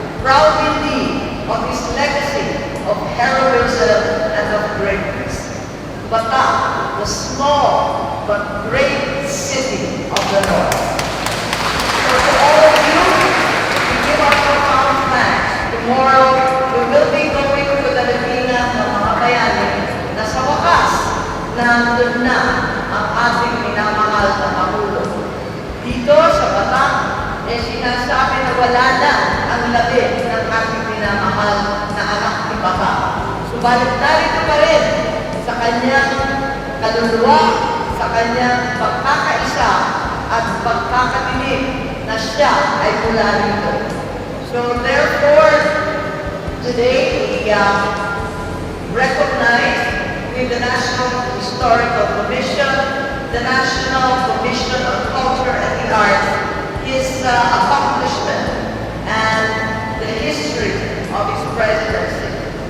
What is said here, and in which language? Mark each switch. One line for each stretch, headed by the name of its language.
English: Proud indeed of his legacy of heroism and of greatness. Batak, the small but great city of the North. So to all of you, we give our profound thanks. Tomorrow, we will be going to the Laguna
Filipino: ng mga bayani na sa wakas, nandun na ang ating minamahal na Pangulo. Dito sa Batak, sinasabi na wala na ang labi ng ating minamahal na anak ni Batak. Subalit narito pa rin sa kanyang kaluluwa, sa kanyang pagkakaisa at pagkakatinig na siya ay mula rito.
English: So therefore, today we recognize with the National Historical Commission, the National Commission on Culture and the Arts, his accomplishment and the history of his presidency.